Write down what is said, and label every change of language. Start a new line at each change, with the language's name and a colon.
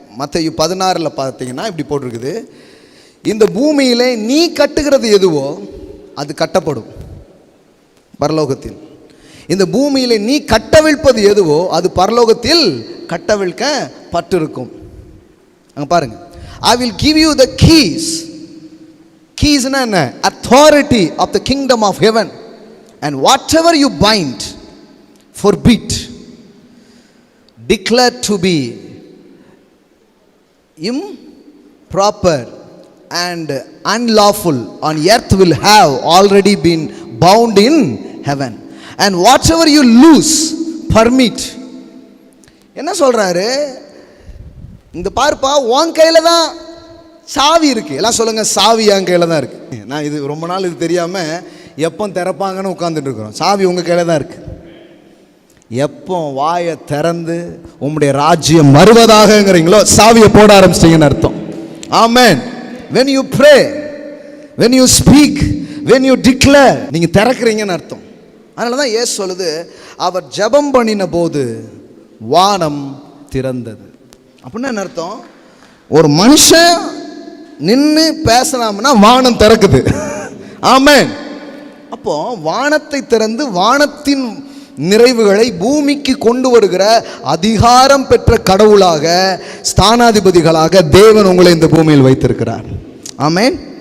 Tamil: மத்தேயு 16 பார்த்தீங்கன்னா இப்படி போட்டிருக்குது, இந்த பூமியிலே நீ கட்டுகிறது எதுவோ அது கட்டப்படும் பரலோகத்தில். இந்த பூமியிலே நீ கட்டவிழ்ப்பது எதுவோ அது பரலோகத்தில் கட்டவிழ்க்கப்பட்டிருக்கும். அங்கே பாருங்க,
English: I will give you the keys.
Tamil: கீஸ்னா என்ன?
English: Authority of the kingdom of heaven. And whatever you bind forbid, declared to be improper and unlawful on earth will have already been bound in heaven, and whatever you loose permit.
Tamil: என்ன சொல்றாரு? இந்த பார்ப்பா உன் கையில தான் சாவி இருக்கு. எல்லாம் சொல்லுங்க, சாவி என் கையில தான் இருக்கு. நான் இது ரொம்ப நாள் இது தெரியாம எப்போ திறப்பாங்கன்னு உட்கார்ந்துட்டு இருக்கிறோம். சாவி உங்க கையில தான் இருக்கு. எப்போ வாயை திறந்து உம்முடைய ராஜ்யம் வருவதாகங்கிறீங்களோ சாவியை போட ஆரம்பிச்சிட்டீங்கன்னு அர்த்தம். ஆமென்.
English: when you pray, when you speak, when you declare,
Tamil: நீங்க திறக்கிறீங்கன்னு அர்த்தம். அதனால தான் இயேசு சொல்லுது, அவர் ஜெபம் பண்ணின போது வானம் திறந்தது. அப்படின்னா என்ன அர்த்தம்? ஒரு மனுஷன் நின்று பேசலாம்னா வானம் திறக்குது. ஆமென். அப்போ வானத்தை திறந்து வானத்தின் நிறைவுகளை பூமிக்கு கொண்டு வருகிற அதிகாரம் பெற்ற கடவுளாக, ஸ்தானாதிபதிகளாக தேவன் உங்களை இந்த பூமியில் வைத்திருக்கிறார். ஆமென்.